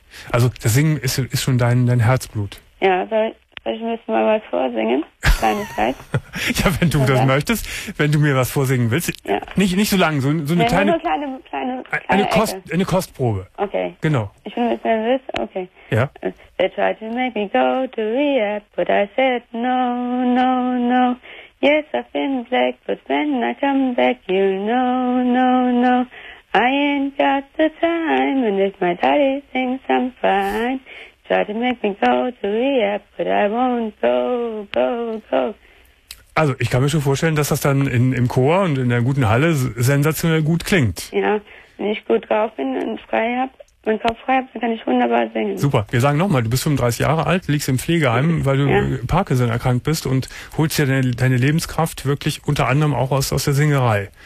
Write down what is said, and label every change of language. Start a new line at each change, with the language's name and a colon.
German: Also das Singen ist schon dein Herzblut. Ja, soll ich mir mal was vorsingen? Kleinigkeit. Ja, wenn du das möchtest, wenn du mir was vorsingen willst. Ja. Nicht so lang, so eine nur kleine eine Kostprobe. Okay. Genau. Ich bin ein bisschen nervös, okay. Ja.
English: They tried to make me go to rehab, but I said no, no, no. Yes, I've been black, but when I come back, you know, no, no. I ain't got the time, and if my daddy thinks I'm fine, try to make me go to rehab, but I won't go, go, go.
German: Also, ich kann mir schon vorstellen, dass das dann im Chor und in der guten Halle sensationell gut klingt. Ja, wenn ich gut drauf bin und frei habe, meinen Kopf frei habe, dann kann ich wunderbar singen. Super, wir sagen nochmal, du bist 35 Jahre alt, liegst im Pflegeheim, weil du Parkinson erkrankt bist und holst dir deine Lebenskraft wirklich unter anderem auch aus der Singerei.